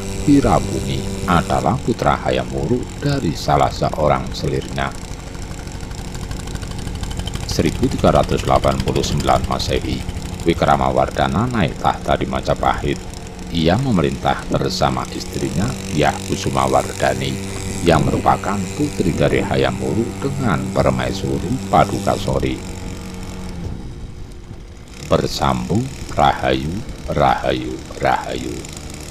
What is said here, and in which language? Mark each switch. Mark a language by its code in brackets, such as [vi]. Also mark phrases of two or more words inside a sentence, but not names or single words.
[id] Wirabumi adalah putra Hayam Wuruk dari salah seorang selirnya. 1389 Masehi, Wikramawardhana naik tahta di Majapahit. Ia memerintah bersama istrinya Dyah Kusumawardhani yang merupakan putri dari Hayam Wuruk dengan permaisuri Padukasori. Bersambung Rahayu, Rahayu, Rahayu.